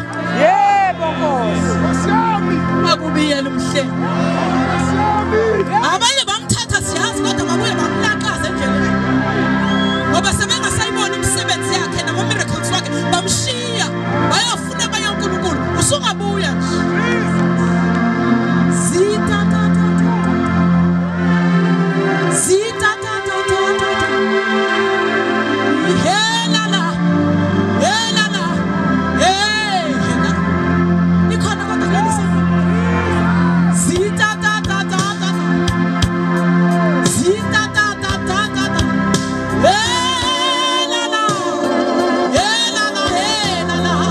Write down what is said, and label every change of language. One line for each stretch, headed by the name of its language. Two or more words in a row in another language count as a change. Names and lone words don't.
Zulu: Yebo Nkosi. Akubiyela umhlelo. Abanye bamthatha siyazi kodwa babuye bamlaqaza endleleni. Ngoba sebengasayibona imisebenzi yakhe nama miracles wakhe bamshiya bayafuna abanye uNkulunkulu usungabuya nje. Zita ta ta ta. Zita ta ta ta ta. Hela la. Hela la. Hela. Nikhona kodwa lelisa. Zita ta ta ta ta. Zita ta ta ta ta. Hela la. Hela la. Hela la.